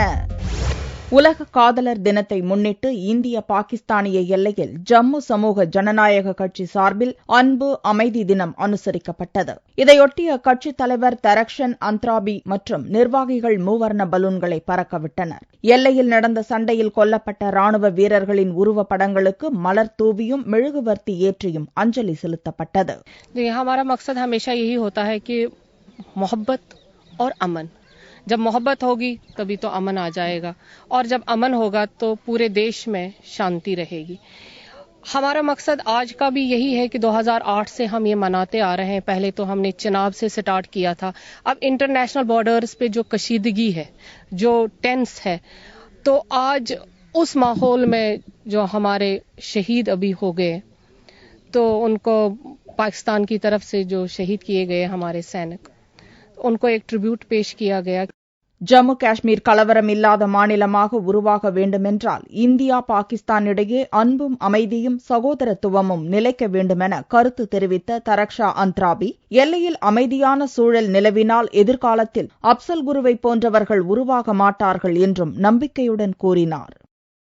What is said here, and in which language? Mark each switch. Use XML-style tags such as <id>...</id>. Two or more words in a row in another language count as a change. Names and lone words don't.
<ta>உலக காதலர் தினத்தை முன்னிட்டு இந்திய பாகிஸ்தானிய எல்லையில் ஜம்மு சமூக ஜனநாயக கட்சி சார்பில் அன்பு அமைதி தினம் அனுசரிக்கப்பட்டது. இதையொட்டி அக்கட்சித் தலைவர் தரக்ஷன் அந்த்ராபி மற்றும் நிர்வாகிகள் மூவர்ண பலூன்களை பறக்கவிட்டனர். எல்லையில் நடந்த சண்டையில் கொல்லப்பட்ட ராணுவ வீரர்களின் உருவப்படங்களுக்கு மலர் தூவியும் மெழுகுவர்த்தி ஏற்றியும் அஞ்சலி செலுத்தப்பட்டது.</ta> <hi>हमारा मकसद हमेशा यही होता है कि मोहब्बत और अमन. जब मोहब्बत होगी तभी तो अमन आ जाएगा और जब अमन होगा तो पूरे देश में शांति रहेगी. हमारा मकसद आज का भी यही है कि 2008 से हम ये मनाते आ रहे हैं. पहले तो हमने चिनाब से स्टार्ट किया था. अब</hi> <en>international borders</en> <hi>पे जो कशीदगी है, जो टेंस है, तो आज उस माहौल में जो हमारे शहीद अभी हो गए, तो उनको पाकिस्तान की तरफ से जो शहीद किए गए हमारे सैनिक, उनको एक ट्रिब्यूट पेश किया गया.</hi> <ta>ஜம்மு காஷ்மீர் கலவரம் இல்லாத மாநிலமாக உருவாக வேண்டுமென்றால் இந்தியா பாகிஸ்தான் இடையே அன்பும் அமைதியும் சகோதரத்துவமும் நிலைக்க வேண்டுமென கருத்து தெரிவித்த தரக்ஷா அந்த்ராபி, எல்லையில் அமைதியான சூழல் நிலவினால் எதிர்காலத்தில் அப்சல் குருவை போன்றவர்கள் உருவாக மாட்டார்கள் என்றும் நம்பிக்கையுடன் கூறினார்.</ta>